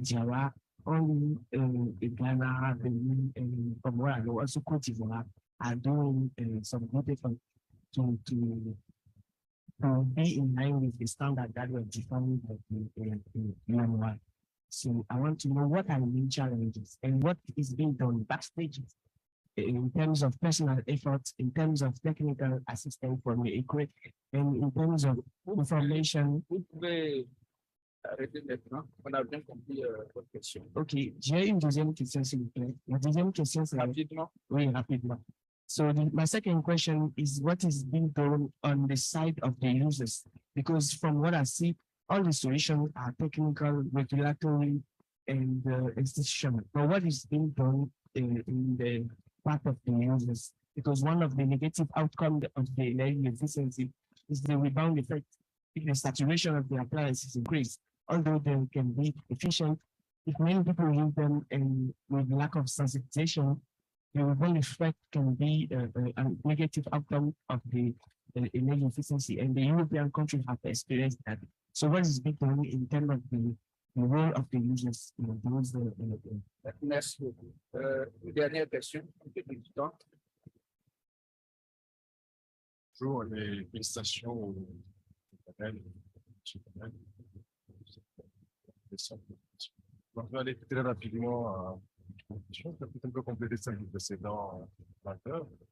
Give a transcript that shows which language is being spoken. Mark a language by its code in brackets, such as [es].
[en] Diawara, only Ghana, Benin, and from where I know, also Cote d'Ivoire are doing some good effort to be in line with the standard that were defined by the UN. So I want to know what are the main challenges and what is being done backstage in terms of personal efforts, in terms of technical assistance from the equipment, and in terms of information. [fr] Vous pouvez arrêter maintenant. On a bien compris votre question. Ok, j'ai une deuxième question, s'il vous plaît. La deuxième question, c'est rapidement. Oui, rapidement. [en] So my second question is what is being done on the side of the users? Because from what I see, all the solutions are technical, regulatory, and institutional. But what is being done in the part of the users? Because one of the negative outcomes of the energy efficiency is the rebound effect. If the saturation of the appliances increase, although they can be efficient, if many people use them and with lack of sensitization, the rebound effect can be a negative outcome of the energy efficiency, and the European countries have experienced that. So what is being done in terms of the role of the users in those? [fr] Merci beaucoup. Une dernière question, un peu plus de temps. Bonjour, les félicitations au panel. Donc, je vais aller très rapidement à une question, peut-être un peu compléter celle du précédent orateur.